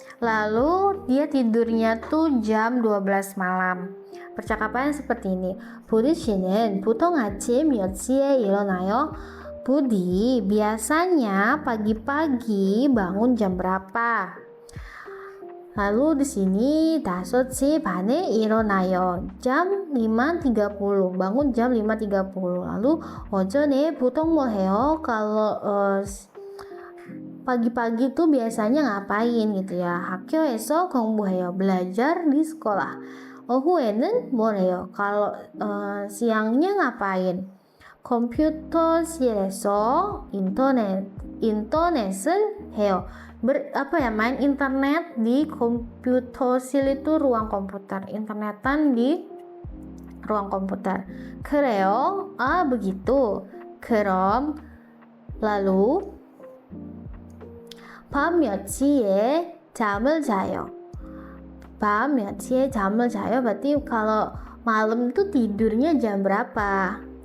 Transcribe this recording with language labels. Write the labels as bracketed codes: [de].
[id] Lalu dia tidurnya tuh jam 12 malam. Percakapannya seperti ini. [ko] Budi 씨는 보통 아침 몇 시에 일어나요? [id] Budi biasanya pagi-pagi bangun jam berapa? Lalu di sini [ko] 5시 반에 일어나요. [id] jam 5:30. Bangun jam 5:30. Lalu [ko] 오전에 보통 뭐 해요? [id] Kalau pagi-pagi tuh biasanya ngapain gitu ya? [ko] 학교에서 공부해요. [id] Belajar di sekolah. [ko] 오후에는 뭐래요? [id] Kalau siangnya ngapain? [ko] 컴퓨터실에서 인터넷을 해요. [id] Main internet di komputer실 itu ruang komputer, internetan di ruang komputer. [ko] 그래요? [id] Begitu. [ko] 그럼 [id] lalu [ko] 밤 몇 시에 잠을 자요? 밤 몇 시에 잠을 자요? [id] Berarti kalau malam tuh tidurnya jam berapa?